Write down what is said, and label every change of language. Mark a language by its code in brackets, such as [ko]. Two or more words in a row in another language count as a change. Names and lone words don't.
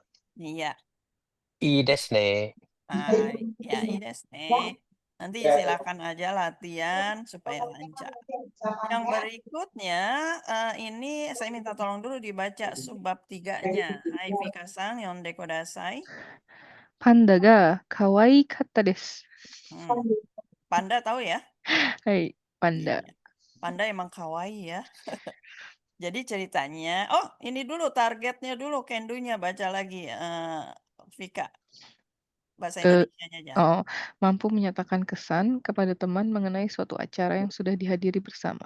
[id] Iya. [ja] いいですね. [id] Hai, ya ides nih. Nanti silakan aja latihan supaya lancar. Yang berikutnya ini saya minta tolong dulu dibaca subbab 3-nya. Hai Fika-san, [ja] 読んでください. パンダが可愛かったです。 [id] Panda tahu ya? [ja] はい、パンダ。 [id] Iya. Panda emang kawaii ya. Jadi ceritanya, ini dulu targetnya dulu, kendunya baca lagi, Vika. Bahasa Indonesianya aja. Mampu menyatakan kesan kepada teman mengenai suatu acara yang sudah dihadiri bersama.